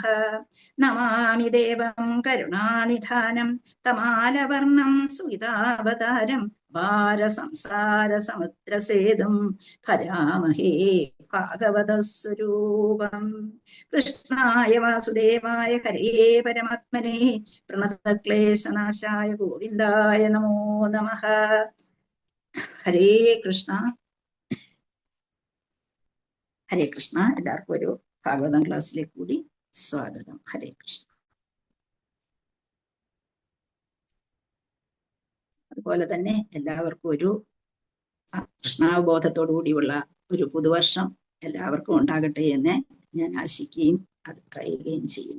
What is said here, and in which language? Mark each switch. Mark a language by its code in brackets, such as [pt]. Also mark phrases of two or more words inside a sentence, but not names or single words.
[sa] नमामि देवं करुणानिधानं तमालवर्णं सुवितावतारं भारसंसारसमुद्रसेतुं भजामहे भागवतस्वरूपम्। कृष्णाय वासुदेवाय हरे परमात्मने प्रणतक्लेशनाशाय गोविन्दाय नमो नमः। ഹരേ കൃഷ്ണ ഹരേ കൃഷ്ണ. [ml] എല്ലാവർക്കും ഒരു ഭാഗവതം ക്ലാസ്സിലേക്ക് കൂടി സ്വാഗതം. [sa] ഹരേ കൃഷ്ണ. [ml] അതുപോലെ തന്നെ എല്ലാവർക്കും ഒരു കൃഷ്ണാവബോധത്തോടു കൂടിയുള്ള ഒരു പുതുവർഷം എല്ലാവർക്കും ഉണ്ടാകട്ടെ എന്ന് ഞാൻ ആശിക്കുകയും അത് പറയുകയും ചെയ്യുന്നു.